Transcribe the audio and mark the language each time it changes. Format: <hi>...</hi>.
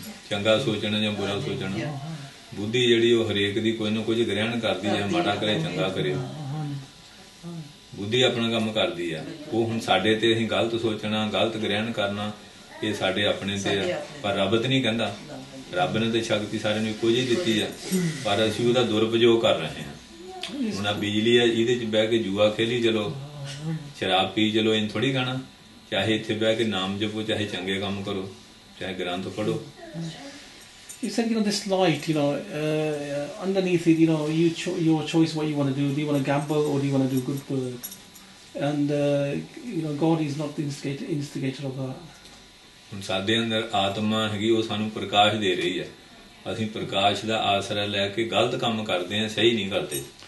<pa>ਚੰਗਾ ਸੋਚਣਾ ਜਾਂ ਬੁਰਾ ਸੋਚਣਾ ਬੁੱਧੀ ਜਿਹੜੀ ਉਹ ਹਰੇਕ ਦੀ ਕੋਈ ਨਾ ਕੁਝ ਗ੍ਰਹਿਣ ਕਰਦੀ ਹੈ ਮਾੜਾ ਕਰੇ ਚੰਗਾ ਕਰੇ ਬੁੱਧੀ ਆਪਣਾ ਕੰਮ ਕਰਦੀ ਆ ਉਹ ਹੁਣ ਸਾਡੇ ਤੇ ਅਸੀਂ ਗਲਤ ਸੋਚਣਾ ਗਲਤ ਗ੍ਰਹਿਣ ਕਰਨਾ ਇਹ ਸਾਡੇ ਆਪਣੇ ਤੇ ਆ ਪਰ ਰੱਬ ਤੇ ਨਹੀਂ ਕਹਿੰਦਾ ਰੱਬ ਨੇ ਤੇ ਸ਼ਕਤੀ ਸਾਰਿਆਂ ਨੂੰ ਇੱਕੋ ਜਿਹੀ ਦਿੱਤੀ ਆ ਪਰ ਅਸੀਂ ਉਹਦਾ ਦੁਰਉਪਯੋਗ ਕਰ ਰਹੇ ਹਾਂ ਹੁਣ ਆ ਬਿਜਲੀ ਆ ਇਹਦੇ 'ਚ ਬਹਿ ਕੇ ਜੂਆ ਖੇਲੀ ਚਲੋ ਸ਼ਰਾਬ ਪੀ ਚਲੋ ਇਹ ਥੋੜੀ ਕਹਿਣਾ ਚਾਹੇ ਇੱਥੇ ਬਹਿ ਕੇ ਨਾਮ ਜਪੋ ਚਾਹੇ ਚੰਗੇ ਕੰਮ ਕਰੋ ਚਾਹੇ ਗ੍ਰੰਥ ਪੜੋ</pa> <en>You said, you know, this light, you know, underneath it, you know, your choice what you want to do. Do you want to gamble or do you want to do good work? And, you know, God is not the instigator of that.</en> <pa>ਹੁਣ ਸਾਡੇ ਅੰਦਰ ਆਤਮਾ ਹੈਗੀ ਉਹ ਸਾਨੂੰ ਪ੍ਰਕਾਸ਼ ਦੇ ਰਹੀ ਹੈ ਅਸੀਂ ਪ੍ਰਕਾਸ਼ ਦਾ ਆਸਰਾ ਲੈ ਕੇ ਗਲਤ ਕੰਮ ਕਰਦੇ ਹਾਂ ਸਹੀ ਨਹੀਂ ਕਰਦੇ</pa>